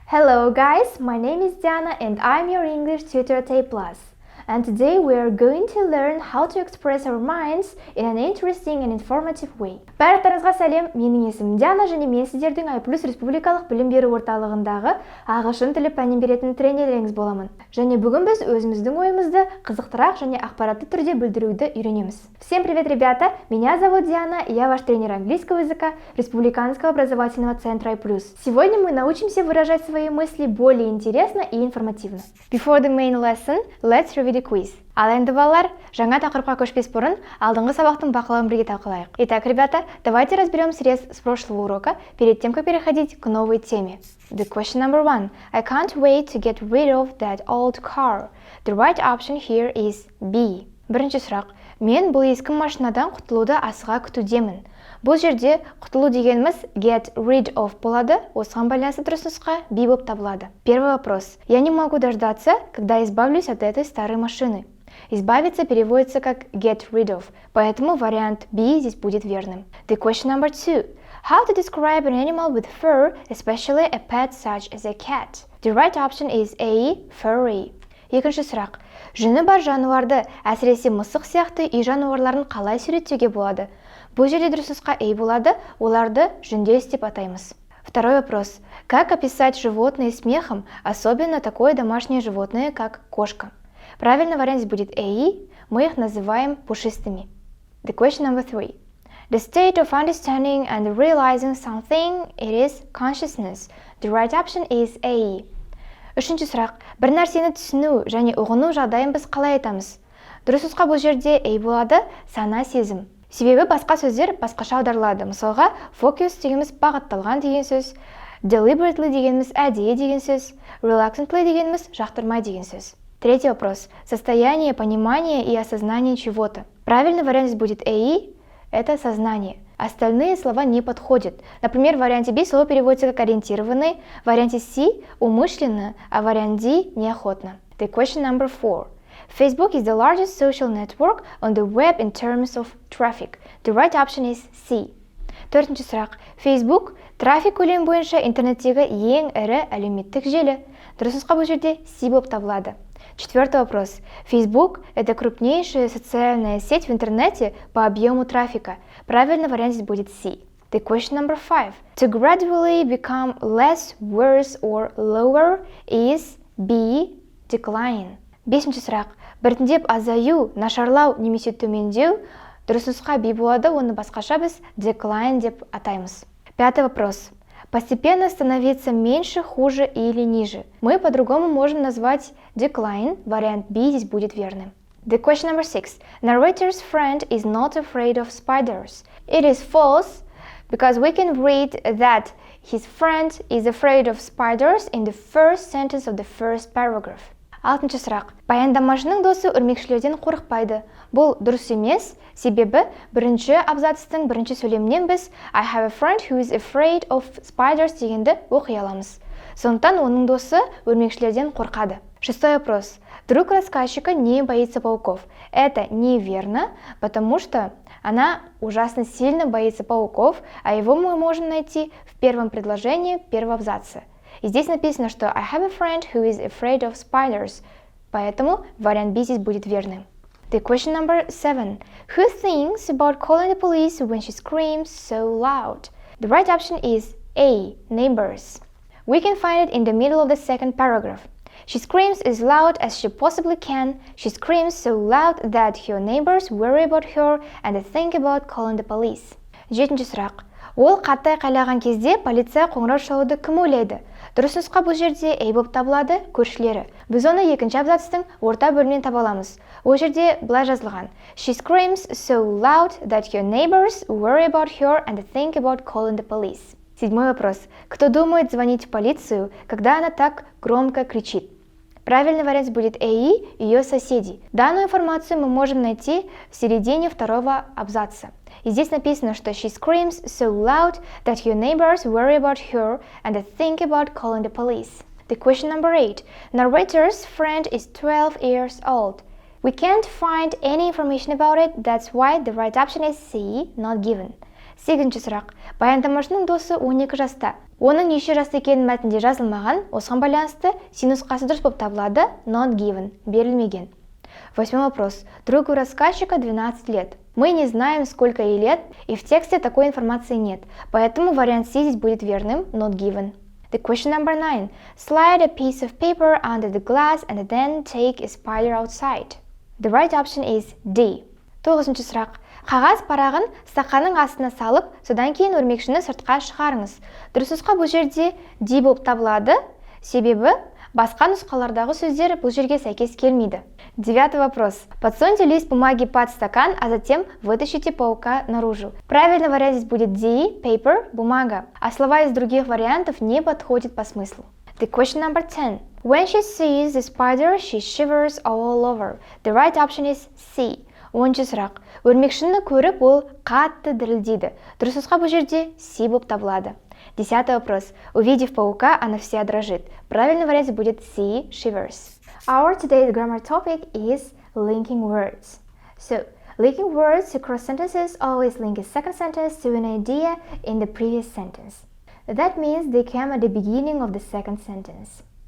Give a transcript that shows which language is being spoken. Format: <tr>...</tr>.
<en>Hello guys, my name is Diana and I'm your English tutor at AIPLUS. And today we are going to learn how to express our minds in an interesting and informative way.</en> <kk>Барлықтарыңызға сәлем, менің есімім Диана және мен сіздердің AIPLUS республикалық білім беру орталығындағы ағылшын тілі пәнін беретін тренерлеріңіз боламын. Және бүгін біз өзіміздің ойымызды қызықтырақ және ақпаратты түрде білдіруді үйренеміз.</kk> <ru>Всем привет, ребята! Меня зовут Диана, и я ваш тренер английского языка Республиканского образовательного центра AIPLUS. Сегодня мы научимся выражать свои мысли более интересно и информативно.</ru> <en>Before the main lesson, let's review the quiz.</en> <kk>Ал енді балалар, жаңа тақырыпқа көшпес бұрын алдыңғы сабақтың бақылауын бірге талқылайық.</kk> <ru>Итак, ребята, давайте разберем срез с прошлого урока перед тем, как переходить к новой теме.</ru> <en>The question number 1. I can't wait to get rid of that old car. The right option here is B.</en> <kk>Бірінші сұрақ. Мен бұл ескі машинадан құтылуды асыға күтудемін. Бұл жерде құтылу дегеніміз get rid of болады, осыған байланысты дұрыс нұсқа B болып табылады.</kk> <ru>Первый вопрос. Я не могу дождаться, когда избавлюсь от этой старой машины. Избавиться переводится как get rid of, поэтому вариант B здесь будет верным.</ru> <en>The question number 2. How to describe an animal with fur, especially a pet such as a cat? The right option is A. Furry.</en> <kk>Екінші сұрақ. Жүні бар жануарды, әсіресе мысық сияқты үй жануарларын қалай суреттеуге болады? Бұл жерде дұрыс нұсқа A болады, оларды жүндес деп атаймыз.</kk> <ru>Второй вопрос. Как описать животное смехом, особенно такое домашнее животное, как кошка? Правильный вариант будет A, мы их называем пушистыми.</ru> <en>The question number 3. The state of understanding and realizing something, it is consciousness. The right option is A.</en> <kk>Үшінші сұрақ. Бір нәрсені түсіну және ұғыну жағдайын біз қалай айтамыз? Дұрыс нұсқа бұл жерде A болады, сана сезім. Себебі басқа сөздер басқаша аударылады. Мысалға, focus дегеніміз бағытталған деген сөз, deliberately дегеніміз әдейі деген сөз, reluctantly дегеніміз жақтырмай деген сөз.</kk> <ru>Третий вопрос. Состояние понимания и осознания чего-то. Правильный вариант будет A, это сознание. Остальные слова не подходят. Например, в варианте B слово переводится как ориентированный, в варианте C умышленно, а в варианте D неохотно.</ru> <en>The question number 4. Facebook is the largest social network on the web in terms of traffic. The right option is C.</en> <kk>Төртінші сұрақ. Facebook трафик көлемі бойынша интернеттегі ең ірі әлеуметтік желі. Дұрыс нұсқа бұл жерде C болып табылады.</kk> <ru>Четвертый вопрос. Facebook – это крупнейшая социальная сеть в интернете по объему трафика. Правильный вариант здесь будет C.</ru> <en>The question number 5. To gradually become less, worse or lower is B.</en> <kk>Decline. Бесінші сұрақ. Біртіндеп азаю, нашарлау немесе төмендеу. Дұрыс нұсқа B болады, оны басқаша біз decline деп атаймыз.</kk> <ru>Пятый вопрос. Постепенно становиться меньше, хуже или ниже. Мы по-другому можем назвать decline, вариант B здесь будет верным.</ru> <en>The question number 6. Narrator's friend is not afraid of spiders. It is false, because we can read that his friend is afraid of spiders in the first sentence of the first paragraph.</en> <kk>Алтыншы сұрақ. Баяндамашының досы өрмекшілерден қорықпайды. Бұл дұрыс емес, себебі бірінші абзацтың бірінші сөйлемінен біз</kk> <en>I have a friend who is afraid of spiders</en> <kk>дегенді оқи аламыз. Сондықтан оның досы өрмекшілерден қорқады.</kk> <ru>Шестой вопрос. Друг рассказчика не боится пауков. Это неверно, потому что она ужасно сильно боится пауков, а его мы можем найти в первом предложении первого абзаца. И здесь написано, что</ru> <en>I have a friend who is afraid of spiders,</en> <ru>поэтому вариант B здесь будет верным.</ru> <en>The question number 7. Who thinks about calling the police when she screams so loud? The right option is A. Neighbors. We can find it in the middle of the second paragraph. She screams as loud as she possibly can. She screams so loud that her neighbors worry about her and they think about calling the police.</en> <kk>Жетінші сұрақ. Ол қатты айқайлаған кезде полиция қоңырау шалуды кім ойлайды? Дұрыс нұсқа бұл жерде A болып табылады, көршілері. Біз оны екінші абзацтың орта бөлімінен таба аламыз. Ол жерде былай жазылған.</kk> <en>She screams so loud that her neighbors worry about her and think about calling the police.</en> <ru>Седьмой вопрос. Кто думает звонить в полицию, когда она так громко кричит? Правильный вариант будет A, ее соседи. Данную информацию мы можем найти в середине второго абзаца. И здесь написано, что</ru> <en>she screams so loud that her neighbors worry about her and they think about calling the police. The question number 8. Narrator's friend is 12 years old. We can't find any information about it, that's why the right option is C, not given.</en> <kk>Сегізінші сұрақ. Баяндамашының досы 12 жаста. Оның неше жаста екені мәтінде жазылмаған, осыған байланысты синусқасы дұрыс болып табылады, not given, берілмеген.</kk> <ru>8 вопрос. Другу рассказчика 12 лет. Мы не знаем, сколько ей лет, и в тексте такой информации нет, поэтому вариант C здесь будет верным, not given.</ru> <en>The question number 9. Slide a piece of paper under the glass and then take a spider outside. The right option is D.</en> <kk>9 сұрақ. Қағаз парағын стақанның астына салып, содан кейін өрмекшіні сыртқа шығарыңыз. Дұрыс нұсқа бұл жерде D болып табылады, себебі басқа нұсқалардағы сөздер бұл жерге сәйкес келмейді.</kk> <ru>9 вопрос. Подсуньте лист бумаги под стакан, а затем вытащите паука наружу. Правильный вариант здесь будет D, paper, бумага, а слова из других вариантов не подходят по смыслу.</ru> <en>The question number 10. When she sees the spider, she shivers all over. The right option is C.</en> <kk>10 сұрақ. Өрмекшіні көріп, ол қатты дірілдейді. Дұрыс нұсқа бұл жерде C болып табылады.</kk> <ru>10 вопрос. Увидев паука, она вся дрожит. Правильный вариант будет C, shivers.</ru> <en>Our today's grammar topic is linking words. So, linking words across sentences always link a second sentence to an idea in the previous sentence. That means they come at the beginning of the second sentence.</en>